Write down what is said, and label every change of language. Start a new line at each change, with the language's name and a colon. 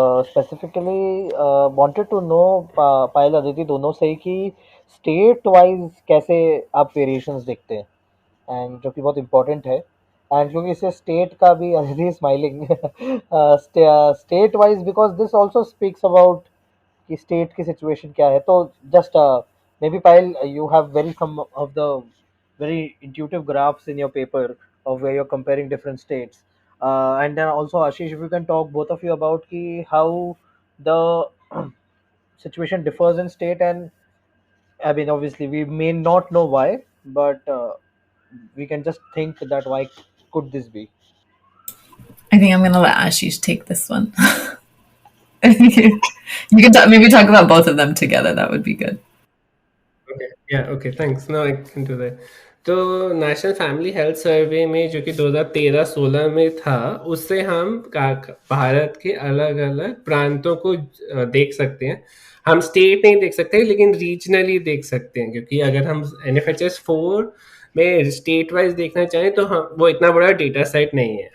English: Specifically, wanted to know
Hindi: पायल अदिति दोनों से ही कि स्टेट वाइज कैसे आप वेरिएशंस देखते हैं, एंड जो कि बहुत इम्पोर्टेंट है, एंड क्योंकि इससे स्टेट का भी Aditi smiling state wise
English: because this also speaks about
Hindi: कि स्टेट की सिचुएशन क्या है.
English: तो just maybe Payal you have very some of the very intuitive graphs in your paper of where you're comparing different states. And then also, Ashish, if you can talk both of you about ki how the situation differs in state, and I mean, obviously, we may not know why, but we can just think that why could this be? I think I'm going to let Ashish take this one. You can maybe talk about both of them together. That would be good. Okay. Yeah. Okay. Thanks. No, I can do that.
Hindi: तो national family health survey में जो कि 2013-16 में था, उससे हम भारत के अलग अलग प्रांतों को देख सकते हैं। हम स्टेट नहीं देख सकते लेकिन रीजनली देख सकते हैं, क्योंकि अगर हम NFHS 4 में स्टेट वाइज देखना चाहें तो हम वो इतना बड़ा डेटा सेट नहीं है।